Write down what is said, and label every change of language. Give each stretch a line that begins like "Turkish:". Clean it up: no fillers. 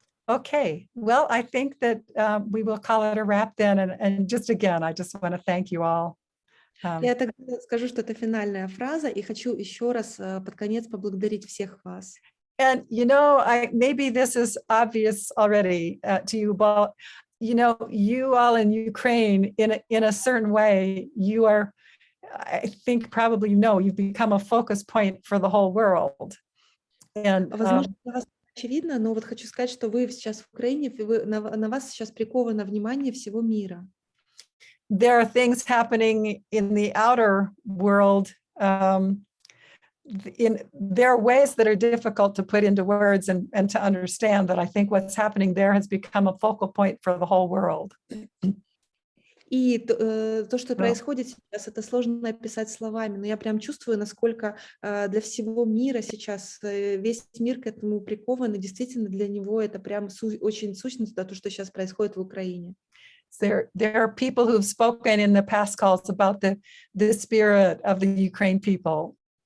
English: Okay, well, I think that we will call it a wrap then. And just again, I just want to thank you all.
Russian: Я тогда скажу, что это финальная фраза, и хочу еще раз под конец поблагодарить всех вас.
English: And, you know, maybe this is obvious already to you, but, you know, you all in Ukraine, in a certain way, you are, I think probably know, you've become a focus point for the whole world. And,
Russian: возможно, для вас очевидно, но вот хочу сказать, что вы сейчас в Украине, на вас сейчас приковано внимание всего мира.
English: There are things happening in the outer world. There are ways that are difficult to put into words and to understand that I think what's happening there has become a focal point for the whole world.
Russian: И то, что происходит сейчас, это сложно описать словами, но я прям чувствую, насколько для всего мира сейчас весь мир к этому прикован, и действительно для него это прям очень сущность, да, то, что сейчас происходит в Украине.
English: There are people who've spoken in the past calls about the spirit of the Ukraine people.